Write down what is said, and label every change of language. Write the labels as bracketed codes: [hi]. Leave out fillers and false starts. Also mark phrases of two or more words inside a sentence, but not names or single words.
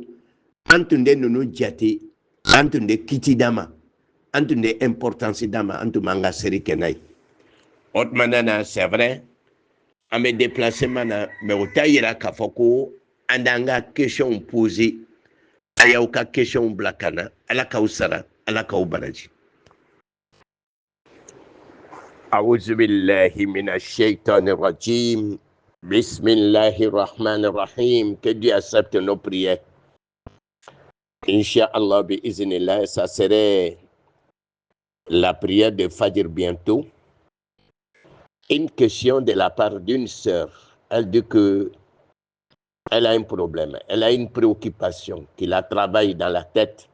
[bm] an tun tɛ ninnu jate an tun tɛ kiti d'a ma an tun tɛ importance d'a ma an tun b'an ka seri kɛ n'a ye o tuma na [fr] c'est vrai [bm] an bɛ déplacement na mais o t'a yira k'a fɔ ko an t'an ka [fr] question poser [bm] a y'aw ka question bila ka na ala k'aw sara ala k'aw baraji [ar] أعوذ بالله من الشيطان الرجيم بسم الله الرحمن الرحيم. [fr] Que Dieu accepte nos prières. Inch'Allah, bi'iznillah, ça serait la prière de Fajr bientôt. Une question de la part d'une sœur. Elle dit que elle a un problème, elle a une préoccupation qui la travaille dans la tête.